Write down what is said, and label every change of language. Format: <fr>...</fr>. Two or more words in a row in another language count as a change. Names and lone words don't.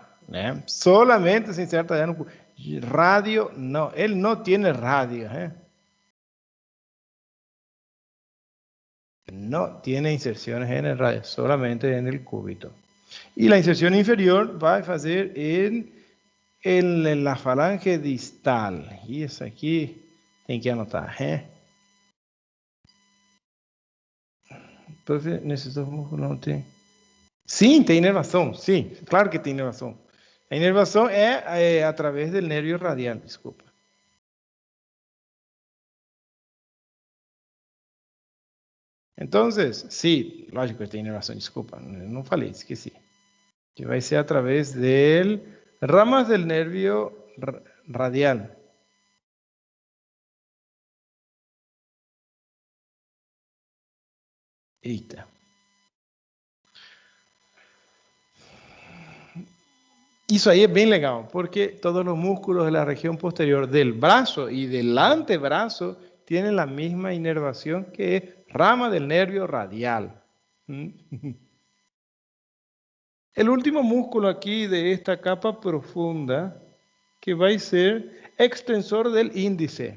<es>Solamente se inserta ya en el cúbito. Radio, no, él no tiene radio. No tiene inserciones en el radio, solamente en el cúbito. Y la inserción inferior va a hacer en la falange distal. Y eso aquí</es> <pt>tem que anotar. Entonces, nesses 2 músculos não tem. Sim, tem inervação. Sim, claro que tem inervação. A inervação é através do nervio radial, desculpa.</pt> <es>Entonces, sí,</es> <pt>lógico que tem inervação, desculpa, não falei, esqueci. Que vai ser através de</pt> <es>ramas del nervio radial.</es> <pt>Eita. Isso aí é bem legal,</pt> <es>porque todos los músculos de la región posterior del brazo y del antebrazo tienen la misma inervación que es rama del nervio radial. El último músculo aquí de esta capa profunda, que va a ser extensor del índice.</es>